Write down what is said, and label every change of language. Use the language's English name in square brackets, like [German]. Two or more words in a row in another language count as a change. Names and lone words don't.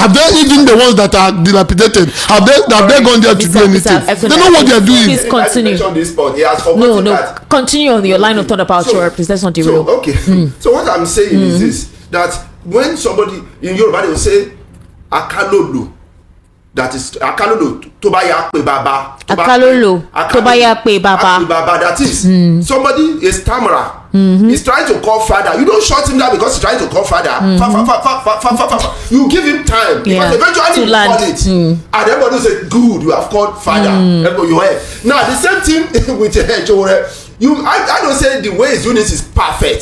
[English] Have they, even the ones that are dilapidated, have they gone there to do anything? They know what they are doing. Please continue. No. Continue on your line of thought about your please. Let's not derail. So, okay. So what I'm saying is this: that when somebody in Yoruba they will say akalolo. That is [Yoruba] akalolo to ba ya pe baba. Akalolo to ba ya pe baba. [English] That is somebody is stammerer. He's trying to call father. You don't shut him down because he's trying to call father. You give him time, because eventually you call it. And everybody say, good, you have called father. Everybody you have. Now the same thing with Jowore. I don't say the way he's doing this is perfect.